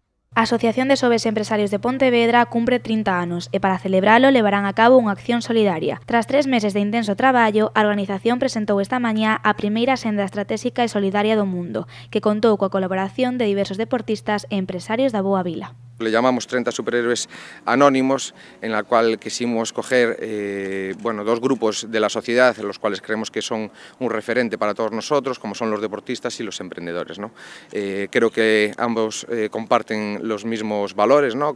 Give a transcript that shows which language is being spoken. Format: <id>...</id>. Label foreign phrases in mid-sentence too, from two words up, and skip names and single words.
<gl>A Asociación de Xoves Empresarios de Pontevedra cumpre 30 anos e para celebralo levarán a cabo unha acción solidaria. Tras 3 meses de intenso traballo, a organización presentou esta mañá a primeira senda estratégica e solidaria do mundo, que contou coa colaboración de diversos deportistas e empresarios da Boa Vila.</gl> <es>Le llamamos 30 superhéroes anónimos, en la cual quisimos coger dos grupos de la sociedad, en los cuales creemos que son un referente para todos nosotros, como son los deportistas y los emprendedores, ¿no? Creo que ambos comparten los mismos valores, ¿no?</es>